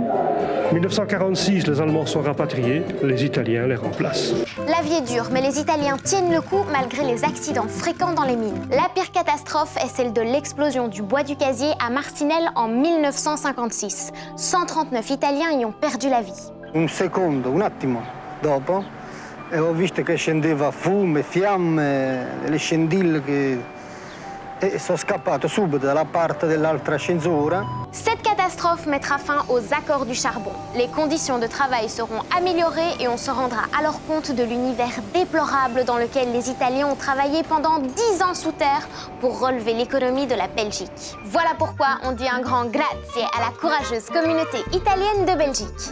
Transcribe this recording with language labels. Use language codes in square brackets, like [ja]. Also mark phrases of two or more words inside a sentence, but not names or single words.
[fr] En 1946, les Allemands sont rapatriés, les Italiens les remplacent. La vie est dure, mais les Italiens tiennent le coup malgré les accidents fréquents dans les mines. La pire catastrophe est celle de l'explosion du bois du casier à Marcinelle en 1956. 139 Italiens y ont perdu la vie. [it] Un attimo dopo, ho visto che scendeva fumo, fiamme, le scintille e sono scappato subito dalla parte dell'altra ascensore. [fr] Cette catastrophe mettra fin aux accords du charbon. Les conditions de travail seront améliorées et on se rendra alors compte de l'univers déplorable dans lequel les Italiens ont travaillé pendant 10 ans sous terre pour relever l'économie de la Belgique. Voilà pourquoi on dit un grand grazie à la courageuse communauté italienne de Belgique.